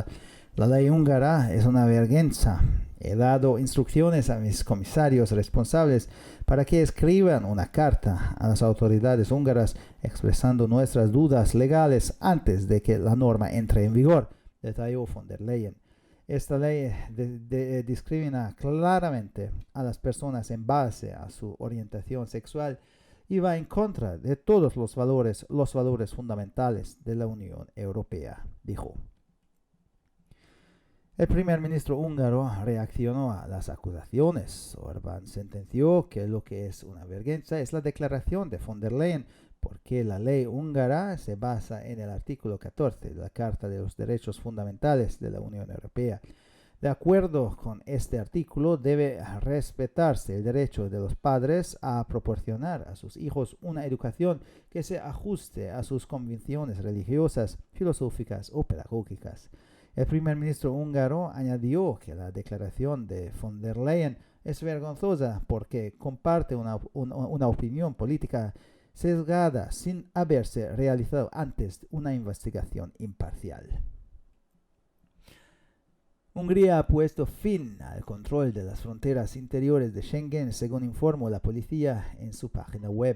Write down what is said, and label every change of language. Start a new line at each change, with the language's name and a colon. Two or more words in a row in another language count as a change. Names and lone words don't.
Spanish: La ley húngara es una vergüenza. He dado instrucciones a mis comisarios responsables para que escriban una carta a las autoridades húngaras expresando nuestras dudas legales antes de que la norma entre en vigor, detalló von der Leyen. Esta ley discrimina claramente a las personas en base a su orientación sexual y va en contra de todos los valores fundamentales de la Unión Europea, dijo. El primer ministro húngaro reaccionó a las acusaciones. Orbán sentenció que lo que es una vergüenza es la declaración de von der Leyen, porque la ley húngara se basa en el artículo 14 de la Carta de los Derechos Fundamentales de la Unión Europea. De acuerdo con este artículo, debe respetarse el derecho de los padres a proporcionar a sus hijos una educación que se ajuste a sus convicciones religiosas, filosóficas o pedagógicas. El primer ministro húngaro añadió que la declaración de von der Leyen es vergonzosa porque comparte una opinión política sesgada sin haberse realizado antes una investigación imparcial. Hungría ha puesto fin al control de las fronteras interiores de Schengen, según informó la policía en su página web.